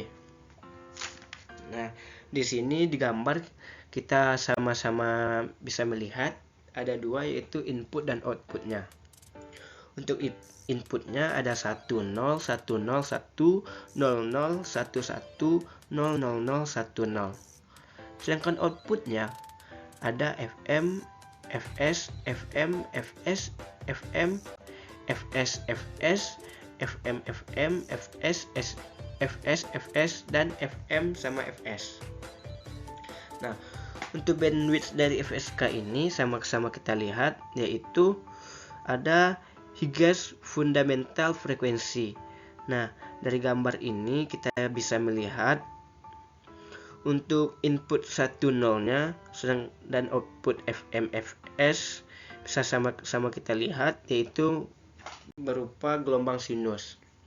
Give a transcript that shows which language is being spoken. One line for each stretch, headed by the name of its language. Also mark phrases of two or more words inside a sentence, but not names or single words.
Indonesian: Nah, di sini digambar kita sama-sama bisa melihat ada dua, yaitu input dan outputnya. Untuk inputnya ada 10, 101, 00, 11, 000, 10. Sedangkan outputnya ada Fm, Fs, Fm, Fs, Fm, Fs, Fs, Fm, Fm, Fs, Fs, Fs, dan Fm sama Fs. Nah, untuk bandwidth dari FSK ini sama-sama kita lihat, yaitu ada Hughes fundamental frekuensi. Nah, dari gambar ini kita bisa melihat untuk input 10-nya dan output Fm, Fs bisa sama-sama kita lihat, yaitu berupa gelombang sinus.